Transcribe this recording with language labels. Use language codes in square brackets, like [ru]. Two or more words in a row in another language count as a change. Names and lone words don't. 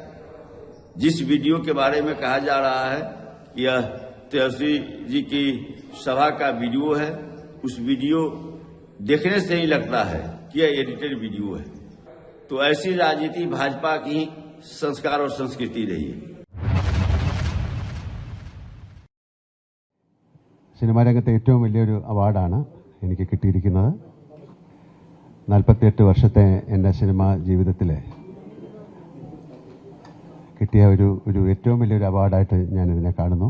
[hi] जिस वीडियो के बारे में कहा जा रहा है कि यह तेजस्वी जी की सभा का वीडियो है, उस वीडियो देखने से ही लगता है कि यह एडिटेड वीडियो है। तो ऐसी राजनीति भाजपा की संस्कार और संस्कृति रही है। [ml] സിനിമാ രംഗത്തെ ഏറ്റവും വലിയൊരു അവാർഡാണ് എനിക്ക് കിട്ടിയിരിക്കുന്നത്. 48 വർഷത്തെ എൻ്റെ സിനിമാ ജീവിതത്തിൽ കിട്ടിയ ഒരു ഏറ്റവും വലിയൊരു അവാർഡായിട്ട് ഞാനിതിനെ കാണുന്നു.